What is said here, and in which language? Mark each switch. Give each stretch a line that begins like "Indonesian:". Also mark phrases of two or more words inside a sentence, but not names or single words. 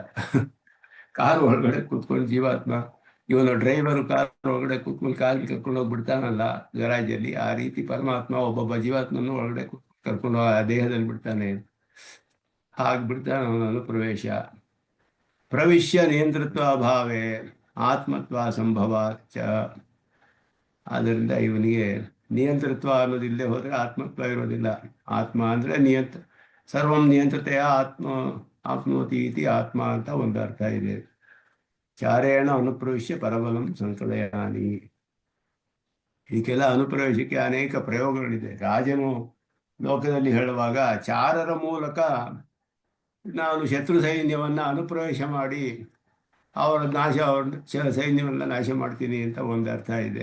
Kannada: ಕಾರ್ ಒಳಗಡೆ ಕೂತ್ಕೊಂಡು ಜೀವಾತ್ಮ, ಇವನು ಡ್ರೈವರು ಕಾರ್ ಒಳಗಡೆ ಕೂತ್ಕೊಂಡು ಕಾರ್ ಕರ್ಕೊಂಡು ಹೋಗಿ ಬಿಡ್ತಾನಲ್ಲ ಗರಾಜಲ್ಲಿ, ಆ ರೀತಿ ಪರಮಾತ್ಮ ಒಬ್ಬೊಬ್ಬ ಜೀವಾತ್ಮನ್ನು ಒಳಗಡೆ ಕರ್ಕೊಂಡು ಆ ದೇಹದಲ್ಲಿ ಬಿಡ್ತಾನೆ. ಹಾಗೆ ಬಿಡ್ತಾನೆ ಅವನನ್ನು
Sanskrit: ಪ್ರವಿಶ್ಯ ನಿಯಂತೃತ್ವ ಅಭಾವೇ ಆತ್ಮತ್ವ ಸಂಭವಾಚ.
Kannada: ಆದ್ದರಿಂದ ಇವನಿಗೆ ನಿಯಂತೃತ್ವ ಅನ್ನೋದಿಲ್ಲದೆ ಹೋದರೆ ಆತ್ಮತ್ವ ಇರೋದಿಲ್ಲ. ಆತ್ಮ ಅಂದರೆ
Sanskrit: ಸರ್ವಂ ನಿಯಂತ್ರತೆಯ ಆಪ್ನೋತಿ ಇತಿ ಆತ್ಮ
Kannada: ಅಂತ ಒಂದು ಅರ್ಥ ಇದೆ.
Sanskrit: ಚಾರೇಣ ಅನುಪ್ರವಿಶ್ಯ ಪರಬಲಂ ಸಂಕಲಯಾನಿ.
Kannada: ಈಗೆಲ್ಲ ಅನುಪ್ರವೇಶಕ್ಕೆ ಅನೇಕ ಪ್ರಯೋಗಗಳಿದೆ. ರಾಜನು ಲೋಕದಲ್ಲಿ ಹೇಳುವಾಗ ಚಾರರ ಮೂಲಕ ನಾನು ಶತ್ರು ಸೈನ್ಯವನ್ನು ಅನುಪ್ರವೇಶ ಮಾಡಿ ಅವರ ಸೈನ್ಯವನ್ನು ನಾಶ ಮಾಡ್ತೀನಿ ಅಂತ ಒಂದು ಅರ್ಥ ಇದೆ.